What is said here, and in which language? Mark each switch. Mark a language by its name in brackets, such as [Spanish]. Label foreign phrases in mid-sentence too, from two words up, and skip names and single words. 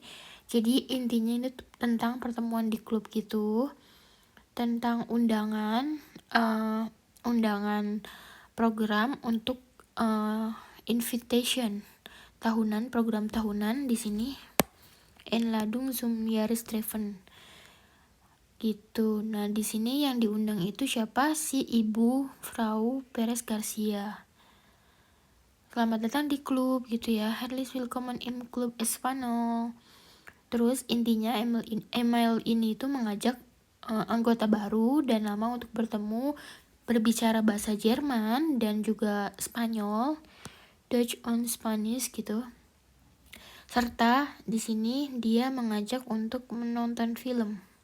[Indonesian] Jadi intinya ini tentang pertemuan di klub gitu, tentang undangan program untuk invitation tahunan, program tahunan di sini [German] Einladung zum Jahrestreffen [Indonesian] gitu. Nah, di sini yang diundang itu siapa? Si Ibu Frau Perez Garcia. Selamat datang di klub gitu ya. [German] Herzlich willkommen im Club Espanol. [Indonesian] Terus intinya email ini itu mengajak anggota baru dan lama untuk bertemu, berbicara bahasa Jerman dan juga Spanyol, [German] Dutch on Spanish gitu. [Indonesian] Serta di sini dia mengajak untuk menonton film.